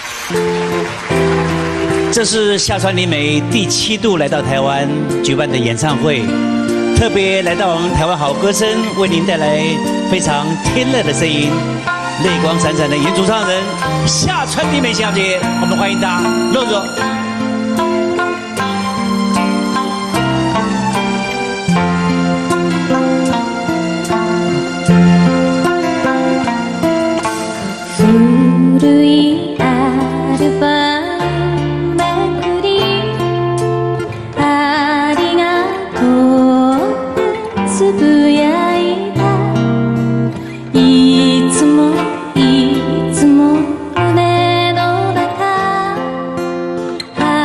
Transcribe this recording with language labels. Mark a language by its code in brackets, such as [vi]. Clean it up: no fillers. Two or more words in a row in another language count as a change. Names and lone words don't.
[zh] 这是夏川里美第7度来到台湾举办的演唱会，特别来到我们台湾好歌声，为您带来非常天籁的声音，泪光闪闪的原主唱人夏川里美小姐，我们欢迎她，肉肉。 [ja] 古いアルバムめくりありがとうつぶやいたいつもいつも胸の中